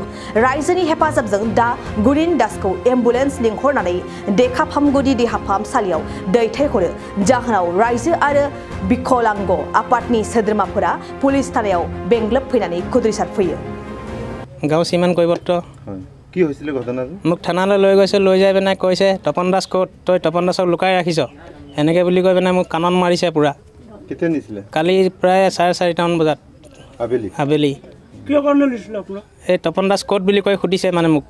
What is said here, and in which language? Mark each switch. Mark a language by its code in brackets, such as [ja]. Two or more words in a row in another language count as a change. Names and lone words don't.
[brx] रायजोनि हेफाजाबजों दा गुनिन दासखौ एम्बुलेन्स लिंहरनानै देखा फाहामगुदि देहा फाहामसालियाव दैथायहरो। जाहोनाव रायजो आरो बिकलांग आफादनि सोद्रोमाफोरा पुलिस थानायाव बेंग्लोब फैनानै खुद्रिसारफैयो। गाँव सिमेन्ट কৈবত্ৰ [as] কি হৈছিল ঘটনাটো? মোক থানালৈ লৈ গৈছে, লৈ যাই পেলাই কৈছে তপন দাস ক'ত, তই তপন দাসক লুকাই ৰাখিছ, এনেকৈ বুলি কৈ পেলাই মোক কাণত মাৰিছে পুৰা। কেতিয়া নিছিলে? কালি প্ৰায় 4:30 বজাত আবেলি। কিয় কাৰণে নিছিলে আপোনাক? এই তপন দাস ক'ত বুলি কৈ সুধিছে মানে মোক।